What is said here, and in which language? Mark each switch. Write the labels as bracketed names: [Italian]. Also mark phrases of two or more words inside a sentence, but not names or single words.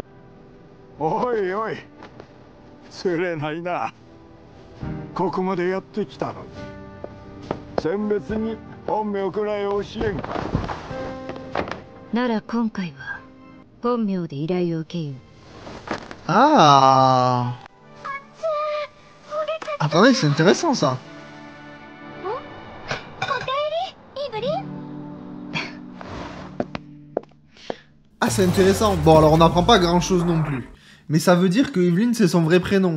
[Japanese] おいおい、釣れないな。ここまでやってきたのに。選別に本名くらい教えんか。なら今回は本名で依頼を受けよう。 [French] Ah. Attendez, c'est intéressant ça. Ah, c'est intéressant. Bon, alors on n'apprend pas grand chose non plus. Mais ça veut dire que Evelyn, c'est son vrai prénom.